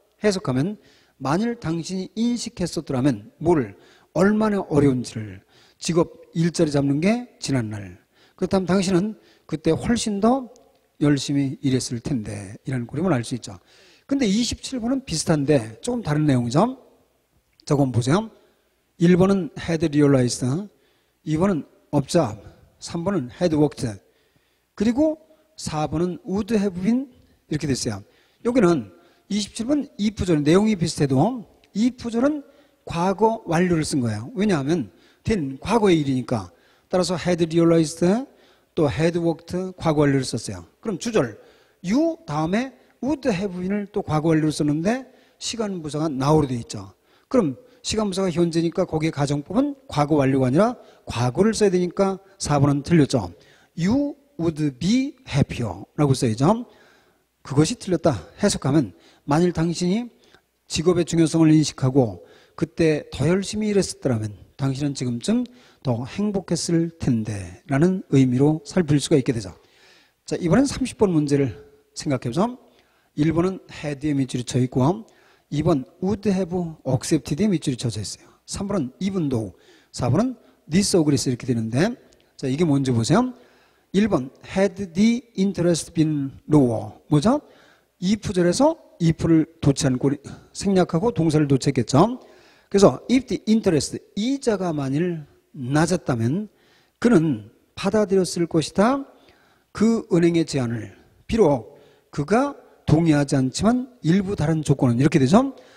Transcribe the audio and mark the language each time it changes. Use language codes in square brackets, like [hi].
[ko] 해석하면 만일 당신이 인식했었더라면 뭘 얼마나 어려운지를, 직업 일자리 잡는 게 지난 날, 그렇다면 당신은 그때 훨씬 더 열심히 일했을 텐데 이라는 그림을 알 수 있죠. 근데 27번은 비슷한데 조금 다른 내용이죠. 저건 보세요. [en] 1번은 had realized, 2번은 observed, 3번은 had worked, 그리고 4번은 would have been [ko] 이렇게 됐어요. 여기는 27번 이 부절 내용이 비슷해도 이 부절은 과거 완료를 쓴 거예요. 왜냐하면 된 과거의 일이니까. 따라서 [en] had realized [ko] 또 [en] had worked [ko] 과거 완료를 썼어요. 그럼 주절 you 다음에 [en] would have been [ko] 을 또 과거 완료를 썼는데 시간 부사가 now로 되어 있죠. 그럼 시간 부사가 현재니까 거기에 가정법은 과거 완료가 아니라 과거를 써야 되니까 4번은 틀렸죠. [en] You would be happier [ko] 라고 써야죠. 그것이 틀렸다. 해석하면 만일 당신이 직업의 중요성을 인식하고 그때 더 열심히 일했었더라면 당신은 지금쯤 더 행복했을 텐데 라는 의미로 살필 수가 있게 되죠. 자, 이번엔 30번 문제를 생각해보죠. 1번은 had에 밑줄이 쳐 있고 2번 [en] would have accepted [ko] 에 밑줄이 쳐져 있어요. 3번은 [en] even though, [ko] 4번은 disagrees 이렇게 되는데, 자, 이게 뭔지 보세요. [en] 1번 had the interest been lower, [ko] 뭐죠? if절에서 if를 도치한 생략하고 동사를 도치했겠죠. 그래서 [en] if the interest, [ko] 이자가 만일 낮았다면 그는 받아들였을 것이다. 그 은행의 제안을. 비록 그가 동의하지 않지만 일부 다른 조건은 이렇게 되죠.